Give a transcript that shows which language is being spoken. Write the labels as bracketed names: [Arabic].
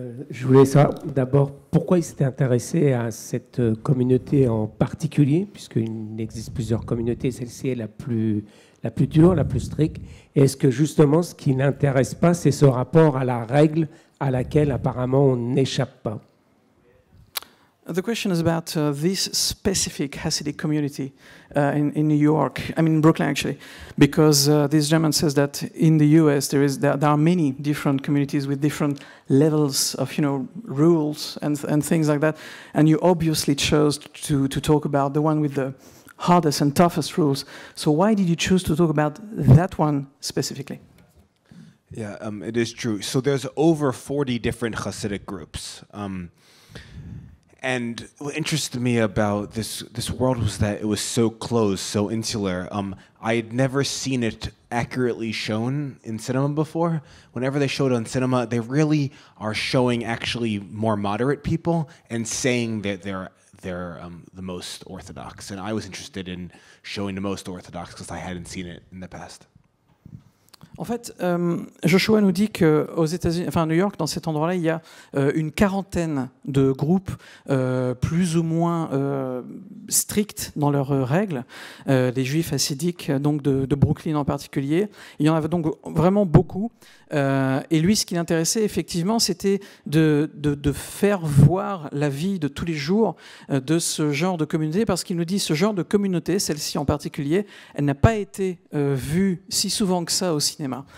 [French] Je voulais savoir d'abord pourquoi il s'était intéressé à cette communauté en particulier, puisqu'il existe plusieurs communautés, celle-ci est la plus dure, la plus stricte. Et est-ce que justement ce qui n'intéresse pas, c'est ce rapport à la règle à laquelle apparemment on n'échappe pas? [English] The question is about this specific Hasidic community in New York, I mean Brooklyn actually, because this gentleman says that in the US there are many different communities with different levels of rules and things like that, and you obviously chose to talk about the one with the hardest and toughest rules. So why did you choose to talk about that one specifically? Yeah, it is true. So there's over 40 different Hasidic groups. And what interested me about this world was that it was so closed, so insular. I had never seen it accurately shown in cinema before. Whenever they showed it on cinema, they really are showing actually more moderate people and saying that they're the most orthodox. And I was interested in showing the most orthodox because I hadn't seen it in the past. [French] En fait, Joshua nous dit qu'aux États-Unis, enfin à New York, dans cet endroit-là, il y a une quarantaine de groupes plus ou moins stricts dans leurs règles, les Juifs hassidiques, donc de Brooklyn en particulier. Il y en avait donc vraiment beaucoup. Et lui, ce qui l'intéressait effectivement, c'était de faire voir la vie de tous les jours de ce genre de communauté, parce qu'il nous dit ce genre de communauté, celle-ci en particulier, elle n'a pas été vue si souvent que ça au cinéma.